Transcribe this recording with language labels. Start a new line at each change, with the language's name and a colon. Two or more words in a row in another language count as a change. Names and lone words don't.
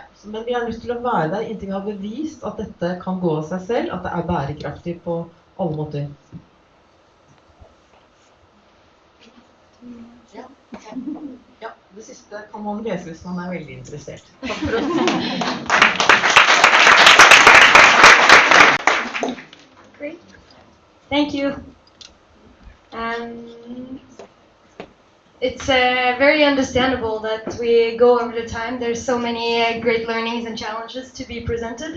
Norwegian: Men vi er nødt til å være der inntil vi har bevist at dette kan gå av seg selv, at det er bærekraftig på alle måter. Ja, det siste kan man lese hvis man er veldig interessert. Takk for oss.
English: Great. Thank you. It's very understandable that we go over the time. There's so many great learnings and challenges to be presented.